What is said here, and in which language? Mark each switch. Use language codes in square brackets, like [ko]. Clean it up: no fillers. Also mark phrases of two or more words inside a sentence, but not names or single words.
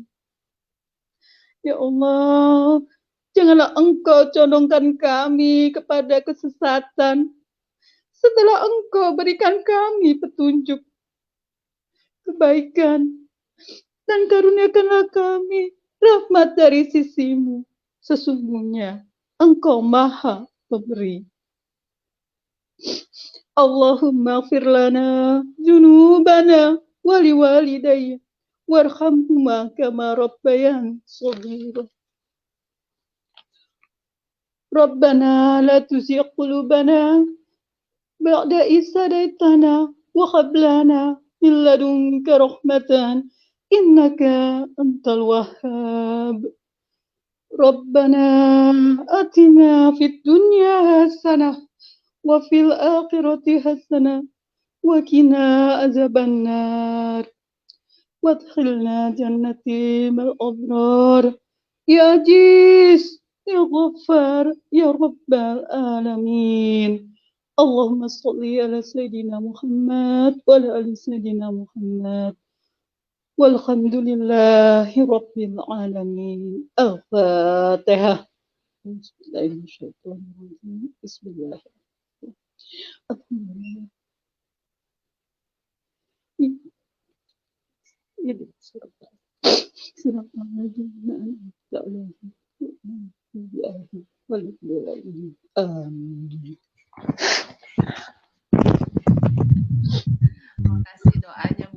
[id] Ya Allah, janganlah Engkau condongkan kami kepada kesesatan, setelah Engkau berikan kami petunjuk kebaikan, dan karuniakanlah kami rahmat dari sisi-Mu. Sesungguhnya Engkau Maha Pemberi. [ar] اللهم اغفر لنا ذنوبنا ولوالدي وارحمهما كما ربياني صغيرا. ربنا لا تزغ قلوبنا بعد إذ هديتنا وهب لنا من لدنك رحمة إنك أنت الوهاب. ربنا آتنا في الدنيا حسنة وفي الآخرة حسنة وقنا عذاب النار. وأدخلنا الجنة مع الأبرار. يا عزيز يا غفار يا رب العالمين. اللهم صل على سيدنا محمد وعلى آل سيدنا محمد. والحمد لله رب العالمين. Al-Fatihah. بسم الله الرحمن الرحيم بسم الله الرحمن الرحيم. Alhamdulillah. [id] Ini surat Al-Jannah. Amin. Terima kasih doanya Bu.